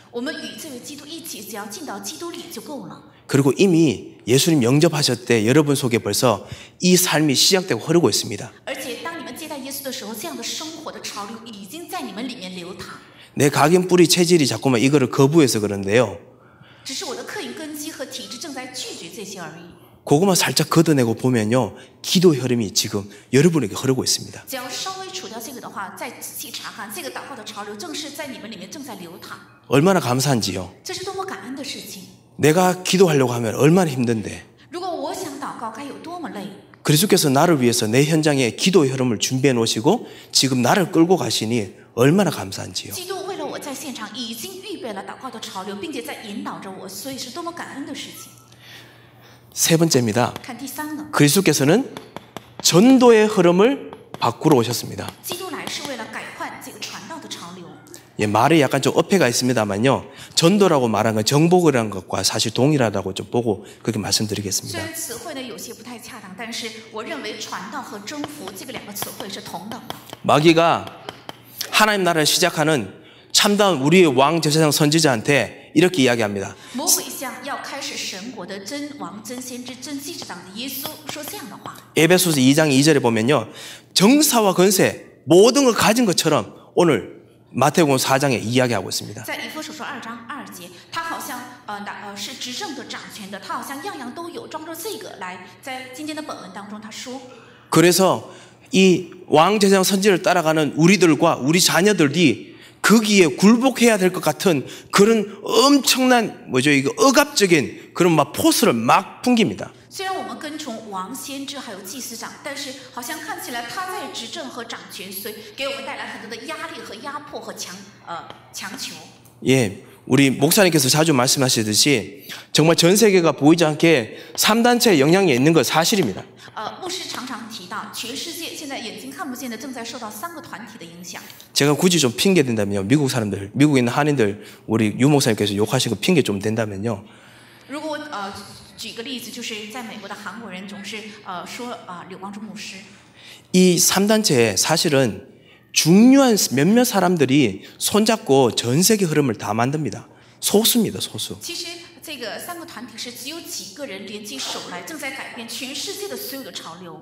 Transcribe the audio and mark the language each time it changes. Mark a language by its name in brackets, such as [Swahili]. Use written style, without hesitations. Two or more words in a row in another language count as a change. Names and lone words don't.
[Chinese] 我们与这位基督一起，只要进到基督里就够了。 [Korean] 그리고 이미 예수님 영접하셨을 때 여러분 속에 벌써 이 삶이 시작되고 흐르고 있습니다. [Chinese] 而且当你们接待耶稣的时候，这样的生活的潮流已经在你们里面流淌。 [Korean] 내 각인 뿌리 체질이 자꾸만 이거를 거부해서 그런데요. [Chinese] 只是我的客因根基和体质正在拒绝这些而已。 [Korean] 그것만 살짝 걷어내고 보면요, 기도 흐름이 지금 여러분에게 흐르고 있습니다. [Chinese] 只要稍微除掉这个的话，再仔细查看，这个祷告的潮流正是在你们里面正在流淌。 [Korean] 얼마나 감사한지요. [Chinese] 这是多么感恩的事情！ [Korean] 내가 기도하려고 하면 얼마나 힘든데. [Chinese] 如果我想祷告，该有多么累！ [Korean] 그리스도께서 나를 위해서 내 현장에 기도 흐름을 준비해 놓으시고 지금 나를 끌고 가시니 얼마나 감사한지요. [Chinese] 基督为了我在现场已经预备了祷告的潮流，并且在引导着我，所以是多么感恩的事情。 [Korean] 세 번째입니다. [Chinese] 看第三个， [Korean] 그리스도께서는 전도의 흐름을 바꾸러 오셨습니다. [Chinese] 基督来是为了改换这个传道的潮流。 [Korean] 예, 말에 약간 좀 어폐가 있습니다만요. 전도라고 말한 건 정복이라는 것과 사실 동일하다고 좀 보고 그렇게 [Chinese] 虽 [Korean] 말씀드리겠습니다. [Chinese] 然词汇呢有些不太恰当，但是我认为传道和征服这个两个词汇是同等的。 [Korean] 마귀가 하나님 나라를 시작하는 참다운 우리의 왕 제사장 선지자한테 이렇게 이야기합니다. [Chinese] 魔鬼向要开始神国的真王、真先知、真祭司长的耶稣说这样的话。 [Korean] 에베소서 2장 2절에 보면요. 정사와 권세 모든 걸 가진 것처럼 오늘 마태복음 4장에 이야기하고 있습니다. [Chinese] 在以弗所说2章2节，他好像是执政的、掌权的，他好像样样都有，装着这个来。在今天的本文当中，他说， [Korean] 그래서 이 왕 제사장 선지를 따라가는 우리들과 우리 자녀들이 거기에 굴복해야 될 것 같은 그런 엄청난 이거 억압적인 그런 막 포스를 막 풍깁니다. [Chinese] 虽然我们跟从王、先知还有祭司长，但是好像看起来他在执政和掌权，所以给我们带来很多的压力和压迫和强求。 [Korean] 예, 우리 목사님께서 자주 말씀하시듯이 정말 전 세계가 보이지 않게 3단체의 영향이 있는 건 사실입니다. [Chinese] 牧师常常提到，全世界现在眼睛看不见的正在受到3个团体的影响。 [Korean] 제가 굳이 좀 핑계 댄다면요. 미국 사람들, 미국에 있는 한인들, 우리 유 목사님께서 욕하신 거 핑계 좀 댄다면요. [Chinese] 如果举个例子，就是在美国的韩国人总是说柳光中牧师。 [Korean] 이 3단체에 사실은 중요한 몇몇 사람들이 손잡고 전 세계 흐름을 다 만듭니다. 소수입니다, 소수. [Chinese] 其实这个3个团体是只有几个人联起手来，正在改变全世界的所有的潮流。